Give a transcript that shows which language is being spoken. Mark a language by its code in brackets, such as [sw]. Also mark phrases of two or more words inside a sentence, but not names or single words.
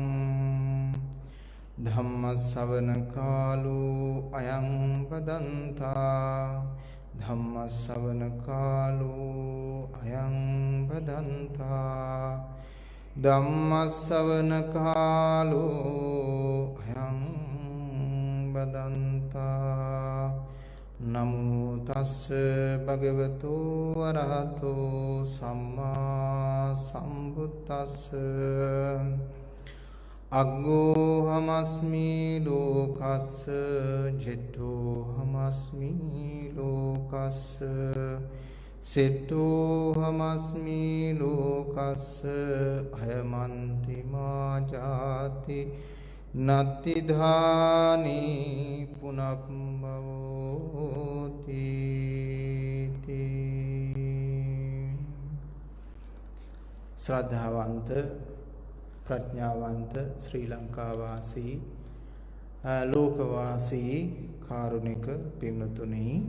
[pi] ධම්ම ශ්‍රවණ කාලෝ අයං බදන්තා ධම්ම ශ්‍රවණ කාලෝ අයං බදන්තා ධම්ම ශ්‍රවණ කාලෝ අයං බදන්තා නමෝ තස්ස භගවතු වරහතෝ සම්මා සම්බුද්දස්ස අග්ගෝ හමස්මි ලෝකස්ස ජෙට්ඨෝ හමස්මි ලෝකස්ස සෙට්ඨෝ හමස්මි ලෝකස්ස අයමන්ති මා ජාති නත්ති ධානි පුනබ්බවෝති [si] ශ්‍රද්ධාවන්ත ප්‍රඥාවන්ත ශ්‍රී ලංකා වාසී ලෝකවාසී කාරුණික පින්වතුනි